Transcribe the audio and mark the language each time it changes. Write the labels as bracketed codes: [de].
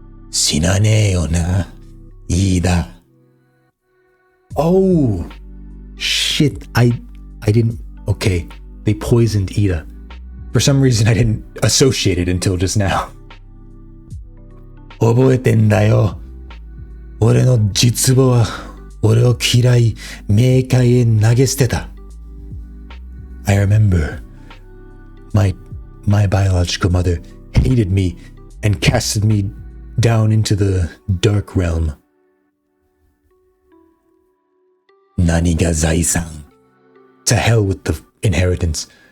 [ja] 死なねえよな、いいだ。 [en] Oh, shit, I didn't, okay, they poisoned Ida. For some reason I didn't associate it until just now. [ja] 覚えてんだよ。俺の実母は俺を嫌い、冥界へ投げ捨てた。 [en] I remember my biological mother hated me and casted me down into the dark realm. [ja] 何が財産? [en] To hell with inheritance.